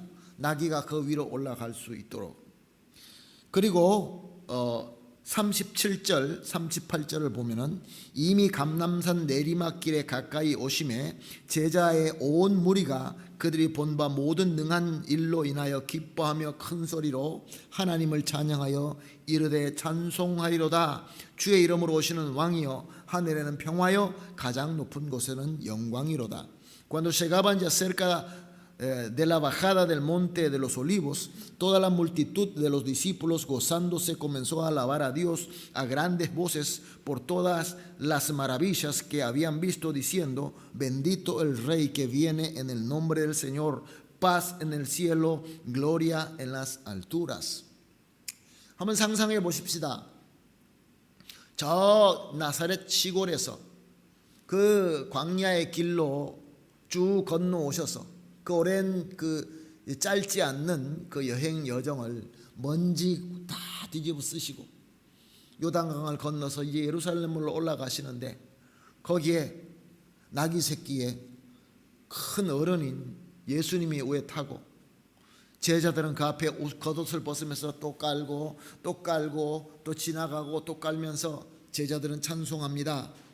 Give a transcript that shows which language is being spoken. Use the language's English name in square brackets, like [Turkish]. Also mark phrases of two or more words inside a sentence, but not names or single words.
[Korean] 나귀가 그 위로 올라갈 수 있도록. 그리고 37절 38절을 보면은 이미 감람산 내리막길에 가까이 오심에 제자의 온 무리가 그들이 본 바 모든 능한 일로 인하여 기뻐하며 큰 소리로 하나님을 찬양하여 이르되 찬송하리로다. 주의 이름으로 오시는 왕이여 하늘에는 평화여 가장 높은 곳에는 영광이로다. [Spanish] Cuando llegaban ya cerca de la bajada del monte de los olivos, toda la multitud de los discípulos gozándose comenzó a alabar a Dios a grandes voces por todas las maravillas que habían visto, diciendo: bendito el Rey que viene en el nombre del Señor, paz en el cielo, gloria en las alturas. [Korean] 한번 상상해 보십시다. 저 나사렛 시골에서 그 광야의 길로 쭉 건너오셔서 그 오랜 그 짧지 않는 그 여행 여정을 먼지 다 뒤집어 쓰시고 요단강을 건너서 이제 예루살렘으로 올라가시는데 거기에 나귀 새끼에 큰 어른인 예수님이 위에 타고 제자들은 그 앞에 겉옷을 벗으면서 또 깔고 또 깔고 또 지나가고 또 깔면서 제자들은 찬송합니다.